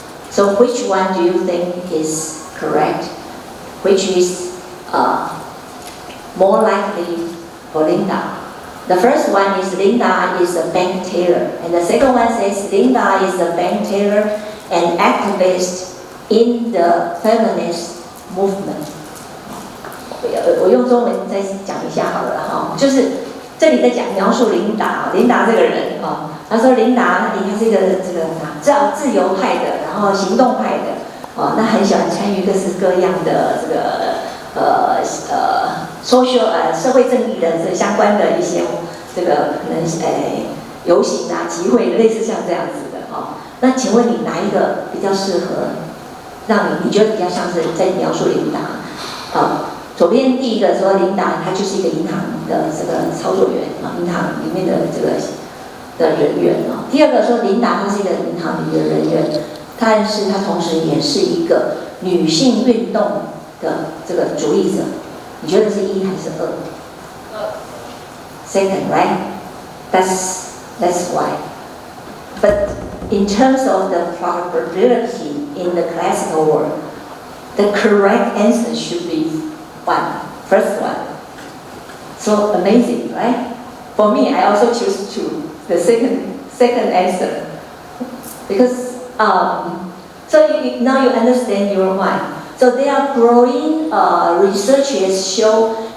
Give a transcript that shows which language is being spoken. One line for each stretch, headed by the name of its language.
English: So which one do you think is correct? Which is more likely for Linda? The first one is Linda is a bank teller, and the second one says Linda is a bank teller and activist in the feminist movement.
Chinese: 我用中文再讲一下好了哈，就是这里在描述琳达这个人他说琳达她是一个自由派的，然后行动派的那很喜欢参与各式各样的这个 social 社会正义的这相关的一些这个可能游行集会类似像这样子的那请问你哪一个比较适合让你觉得比较像是在描述琳达左边第一个说琳达她就是一个银行的这个操作员银行里面的这个的人员第二个说琳达她是一个银行里的人员，但是她同时也是一个女性运动的这个主力者，你觉得是一还是二？
English: Second, right? That's why. But in terms of the probability in the classical world, the correct answer should be first one. So amazing, right? For me, I also choose the second answer because now you understand your mind. So there are growing researches show